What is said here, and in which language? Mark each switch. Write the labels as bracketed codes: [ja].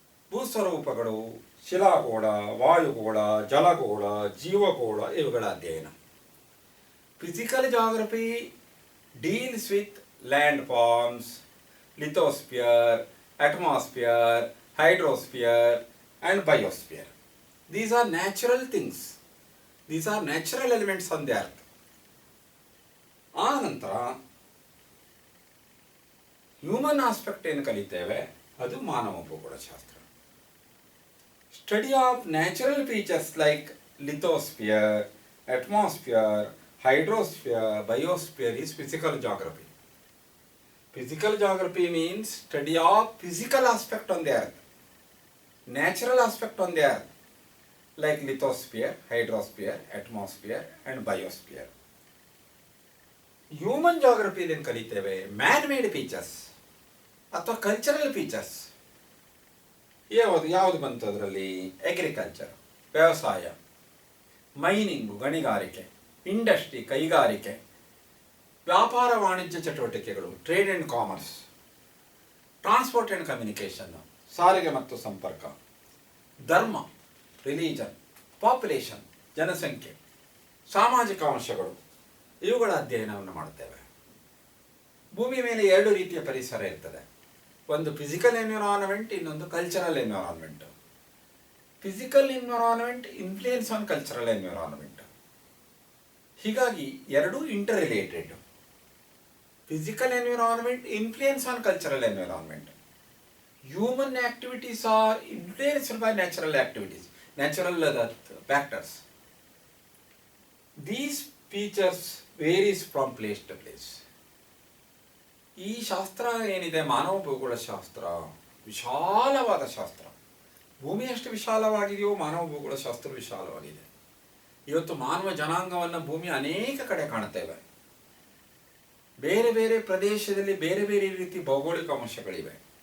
[kn] ಭೂಸ್ವರೂಪಗಳು, ಶಿಲಾಗೋಳ, ವಾಯುಗೋಳ, ಜಲಗೋಳ, ಜೀವಗೋಳ ಇವುಗಳ ಅಧ್ಯಯನ. [en] Physical geography deals with land forms, lithosphere, atmosphere, hydrosphere and biosphere. These are natural things. These are natural elements on the earth. [kn] ಆ ನಂತರ human aspect ಏನು ಕಲಿತೇವೆ ಅದು ಮಾನವ ಭೂಗೋಳಶಾಸ್ತ್ರ. [en] Study of natural features like lithosphere, atmosphere, hydrosphere, biosphere is physical geography. Physical geography means study of physical aspect on the earth, natural aspect on the earth like lithosphere, hydrosphere, atmosphere and biosphere. [kn] Human ಜಾಗ್ರಫಿಯಲ್ಲಿ ಏನು ಕಲಿತೇವೆ man made features ಅಥವಾ cultural features. ಯಾವುದು ಬಂತು ಅದರಲ್ಲಿ? Agriculture ವ್ಯವಸಾಯ, mining ಗಣಿಗಾರಿಕೆ, industry ಕೈಗಾರಿಕೆ, ವ್ಯಾಪಾರ ವಾಣಿಜ್ಯ ಚಟುವಟಿಕೆಗಳು trade and commerce, transport and communication ಸಾರಿಗೆ ಮತ್ತು ಸಂಪರ್ಕ, ಧರ್ಮ ರಿಲಿಜನ್, ಪಾಪ್ಯುಲೇಷನ್ ಜನಸಂಖ್ಯೆ, ಸಾಮಾಜಿಕ ಅಂಶಗಳು ಇವುಗಳ ಅಧ್ಯಯನವನ್ನು ಮಾಡುತ್ತೇವೆ. ಭೂಮಿಯ ಮೇಲೆ ಎರಡು ರೀತಿಯ ಪರಿಸರ ಇರ್ತದೆ, ಒಂದು ಫಿಸಿಕಲ್ ಎನ್ವಿರಾನ್ಮೆಂಟ್, ಇನ್ನೊಂದು cultural environment. [en] Physical environment influence on cultural environment. [kn] ಹೀಗಾಗಿ ಎರಡೂ inter related. [en] Physical environment influence on cultural environment. Human activities are influenced by natural activities. natural factors. These features varies from place to place. [kn] ಈ ಶಾಸ್ತ್ರ ಏನಿದೆ ಮಾನವ ಭೂಗೋಳ ಶಾಸ್ತ್ರ ವಿಶಾಲವಾದ ಶಾಸ್ತ್ರ. ಭೂಮಿ ಎಷ್ಟು ವಿಶಾಲವಾಗಿದೆಯೋ ಮಾನವ ಭೂಗೋಳ ಶಾಸ್ತ್ರ ವಿಶಾಲವಾಗಿದೆ. ಇವತ್ತು ಮಾನವ ಜನಾಂಗವನ್ನು ಭೂಮಿ ಅನೇಕ ಕಡೆ ಕಾಣುತ್ತೇವೆ. ಬೇರೆ ಬೇರೆ ಪ್ರದೇಶದಲ್ಲಿ ಬೇರೆ ಬೇರೆ ರೀತಿ ಭೌಗೋಳಿಕ ಅಂಶಗಳಿವೆ.